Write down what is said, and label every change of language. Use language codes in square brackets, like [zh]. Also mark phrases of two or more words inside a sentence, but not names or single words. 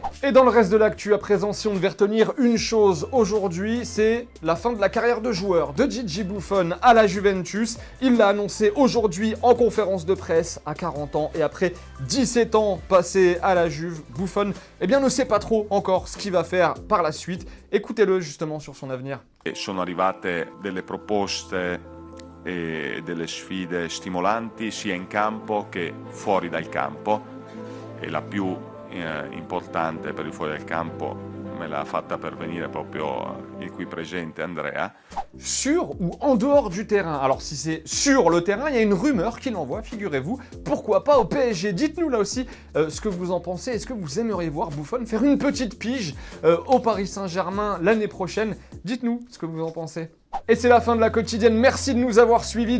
[fr] Et dans le reste de l'actu à présent, si on devait retenir une chose aujourd'hui, c'est la fin de la carrière de joueur de Gigi Buffon à la Juventus. Il l'a annoncé aujourd'hui en conférence de presse à 40 ans et après 17 ans passés à la Juve, Buffon ne sait pas trop encore ce qu'il va faire par la suite. Écoutez-le justement sur son avenir. [it] Sono arrivate delle proposte e delle sfide stimolanti sia in campo che fuori dal campo e la più importante per il fuori dal campo me l'ha fatta pervenire proprio il qui presente Andrea. [fr] Sur ou en dehors du terrain? Alors si c'est sur le terrain, il y a une rumeur qui l'envoie, figurez-vous. Pourquoi pas au PSG? Dites-nous là aussi ce que vous en pensez. Est-ce que vous aimeriez voir Buffon faire une petite pige au Paris Saint-Germain l'année prochaine? Dites-nous ce que vous en pensez. Et c'est la fin de la quotidienne, merci de nous avoir suivis.